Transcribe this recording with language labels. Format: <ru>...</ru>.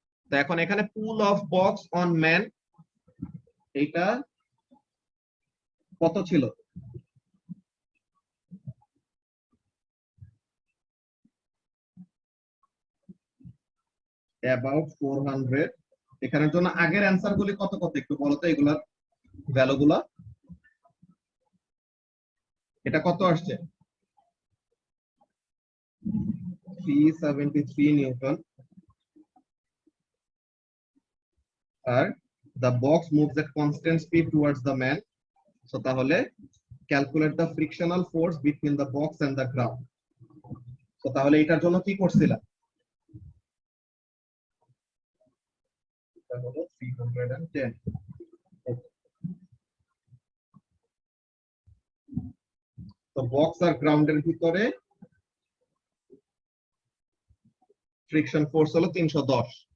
<bn>তো এখন এখানে পুল অফ বক্স অন ম্যান, এইটা কত ছিল, অ্যাবাউট 400। এখানের জন্য আগের অ্যান্সার গুলি কত কত একটু বলো তো, এগুলার ভ্যালু গুলা। এটা কত আসছে, 373 Newton, আর</bn> <en>the box moves at constant speed towards the man, so</en> <bn>তাহলে</bn> <en>calculate the frictional force between the box and the ground।</en> <bn>so তাহলে এটার জন্য কি করছিলা, এটা হলো 310। তো বক্স আর গ্রাউন্ডের ভিতরে ফ্রিকশন ফোর্স হলো 310।</bn>